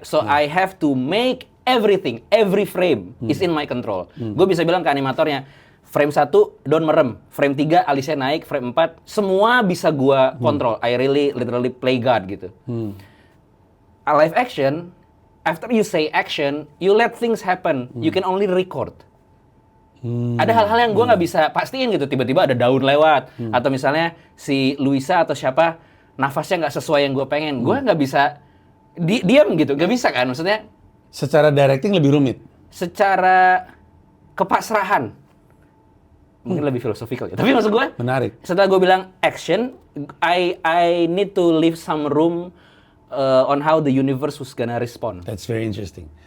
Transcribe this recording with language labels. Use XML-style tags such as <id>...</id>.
<en>So I have to make everything, every frame is in my control.</en> <id>Gue bisa bilang ke animatornya, frame 1 Don merem, frame 3 Alicia naik, frame 4 semua bisa gue kontrol.</id> <en>I really literally play God gitu. A live action, after you say action, you let things happen. You can only record.</en> <id>Ada hal-hal yang gue nggak bisa pastiin gitu. Tiba-tiba ada daun lewat, atau misalnya si Luisa atau siapa nafasnya nggak sesuai yang gue pengen. Gue nggak bisa diam gitu, nggak bisa kan? Maksudnya Secara directing lebih rumit. secara kepasrahan mungkin lebih filosofikal ya. Tapi maksud gue, Menarik. setelah gue bilang action,</id> <en>I need to leave some room on how the universe was gonna respond. That's very interesting.</en>